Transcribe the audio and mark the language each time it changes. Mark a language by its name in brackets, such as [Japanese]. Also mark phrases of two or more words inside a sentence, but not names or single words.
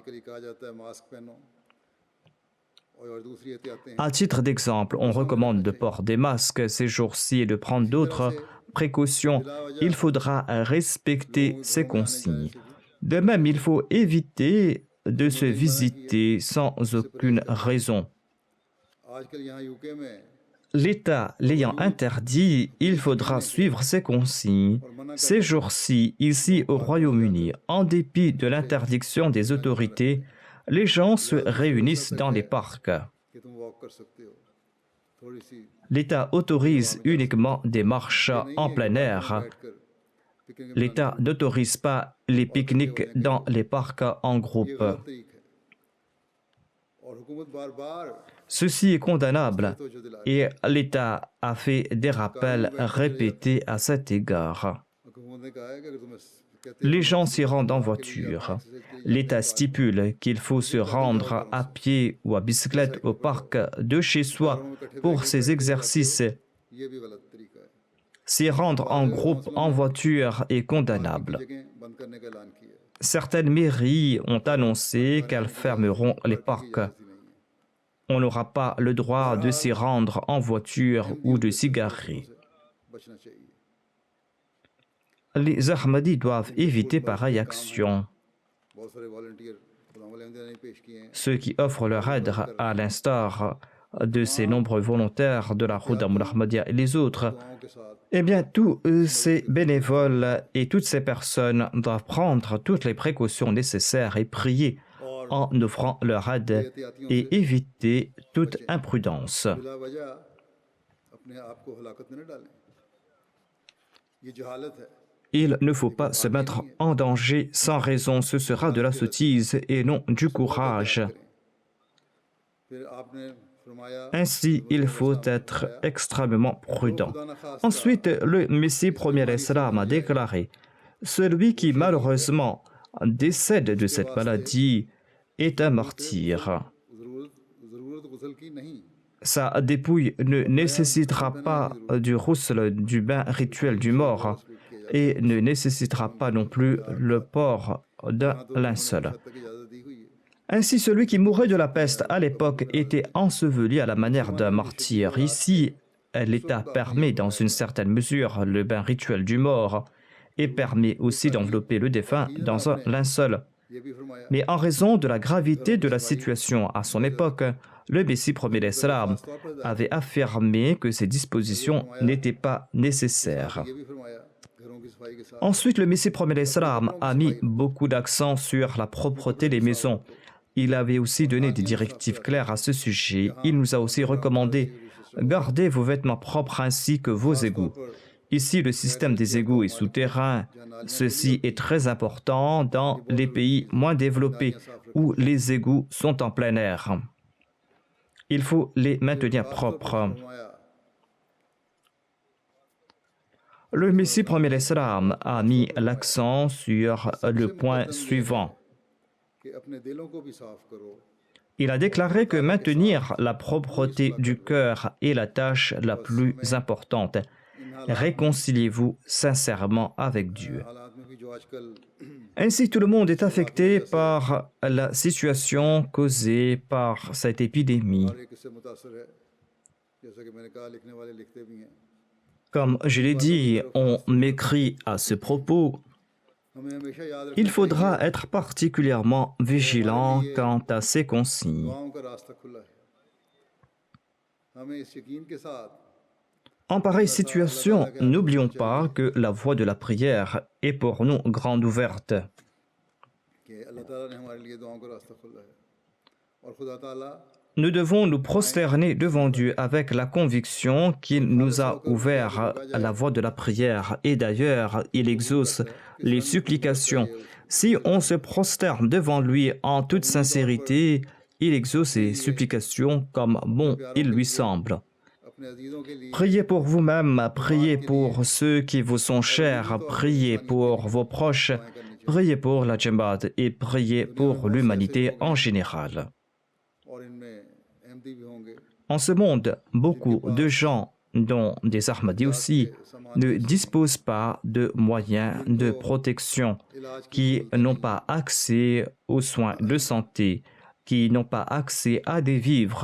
[French] À titre d'exemple, on recommande de porter des masques ces jours-ci et de prendre d'autres précautions. Il faudra respecter ces consignes. De même, il faut éviter de se visiter sans aucune raison. [Urdu] آج کل یہاں یوکے میں [French] L'État l'ayant interdit, il faudra suivre ses consignes. Ces jours-ci, ici au Royaume-Uni, en dépit de l'interdiction des autorités, les gens se réunissent dans les parcs. [Urdu] کہ تم واک کر سکتے ہو تھوڑی سی [French] L'État autorise uniquement des marches en plein air. [Urdu] بیٹھ کر پکنک [French] L'État n'autorise pas les pique-niques dans les parcs en [Urdu] یہ [French] groupe. [Urdu] غلط طریقہ ہے اور حکومت بار بار [French] Ceci est condamnable [Urdu] تو جو دلا [French] et l'État a fait des rappels répétés à cet égard. [Urdu] حکومت نے کہا ہے کہ اگر تمہیں کہتے [French] Les gens s'y rendent en voiture. L'État stipule qu'il faut se rendre à pied ou à bicyclette au parc de chez soi pour ces exercices. [Urdu] یہ بھی غلط طریقہ ہے [French] S'y rendre en groupe en voiture est condamnable. [Urdu] جگہ بند کرنے کا اعلان کیا ہے [French] Certaines mairies ont annoncé qu'elles fermeront les parcs. [Urdu] ایسی نہیں ہے [French] On n'aura pas le droit de s'y rendre en voiture ou de s'y garer. [Urdu] بچنا چاہیے [French] Les Ahmadis doivent éviter pareille action. [Urdu] بہت سارے والنٹیئر خدا والے نے پیش کیے ہیں [French] Ceux qui offrent leur aide, à l'instar de ces nombreux volontaires de la Rouda Ahmadiyya et les autres, [Urdu] دعاؤں کے ساتھ [French] eh bien, tous ces bénévoles et toutes ces personnes doivent prendre toutes les précautions nécessaires et prier en offrant leur aide et éviter toute imprudence. [Urdu] بلا وجہ اپنے آپ کو ہلاکت میں نہ ڈالیں یہ جہالت ہے [French] Il ne faut pas se mettre en danger sans raison, ce sera de la sottise et non du courage. [Urdu] پھر آپ نے فرمایا [French] Ainsi, il faut être extrêmement prudent. Ensuite, le Messie premier l'Islam a déclaré « Celui qui malheureusement décède de cette maladie est un martyr. [Urdu] ضرورت غسل کی نہیں [French] Sa dépouille ne nécessitera pas du ghusl, du bain rituel du mort, et ne nécessitera pas non plus le port d'un linceul. [Urdu] تک اجازت دی ہوئی ہے [French] Ainsi, celui qui mourait de la peste à l'époque était enseveli à la manière d'un martyr. Ici, l'État permet dans une certaine mesure le bain rituel du mort et permet aussi d'envelopper le défunt dans un linceul. [Urdu] یہ بھی فرمایا [French] Mais en raison de la gravité de la situation à son époque, le Messie premier l'Islam avait affirmé que ces dispositions n'étaient pas nécessaires. [Urdu] یہ بھی فرمایا گھروں کی صفائی کے ساتھ [French] Ensuite, le Messie premier l'Islam a mis beaucoup d'accent sur la propreté des maisons. Il avait aussi donné des directives claires à ce sujet. Il nous a aussi recommandé « Gardez vos vêtements propres ainsi que vos égouts ». Ici, le système des égouts est souterrain. Ceci est très important dans les pays moins développés où les égouts sont en plein air. Il faut les maintenir propres. [Urdu] فرمایا [French] Le Messie premier l'Islam a mis l'accent sur le point suivant. [Urdu] کہ اپنے دلوں کو بھی صاف کرو [French] Il a déclaré que maintenir la propreté du cœur est la tâche la plus importante. Réconciliez-vous sincèrement avec Dieu. [Urdu] حالات میں بھی جو آج کل [French] Ainsi, tout le monde est affecté par la situation causée par cette épidémie. [Urdu] ہر ایک اس سے متاثر ہے جیسا کہ میں نے کہا لکھنے والے لکھتے بھی ہیں [French] Comme je l'ai dit, on m'écrit à ce propos. [Urdu] ہمیں ہمیشہ یاد رکھنا [French] Il faudra être particulièrement vigilant quant à ces consignes. [Urdu] دعاؤں کا راستہ کھلا ہے ہمیں اس یقین کے ساتھ [French] En pareille situation, n'oublions pas que la voie de la prière est pour nous grande ouverte. [Urdu] کہ اللہ تعالیٰ نے ہمارے لیے دعاؤں کا راستہ کھولا ہے اور خدا تعالیٰ [French] Nous devons nous prosterner devant Dieu avec la conviction qu'il nous a ouvert la voie de la prière et d'ailleurs il exauce les supplications. Si on se prosterne devant lui en toute sincérité, il exauce ses supplications comme bon il lui semble. [Urdu] اپنے عزیزوں کے لیے [French] Priez pour vous-même, priez pour ceux qui vous sont chers, priez pour vos proches, priez pour la Jamaat et priez pour l'humanité en général. [Urdu] اور ان میں احمدی بھی ہوں گے [French] En ce monde, beaucoup de gens, dont des Ahmadis aussi, ne disposent pas de moyens de protection, qui n'ont pas accès aux soins de santé, qui n'ont pas accès à des vivres.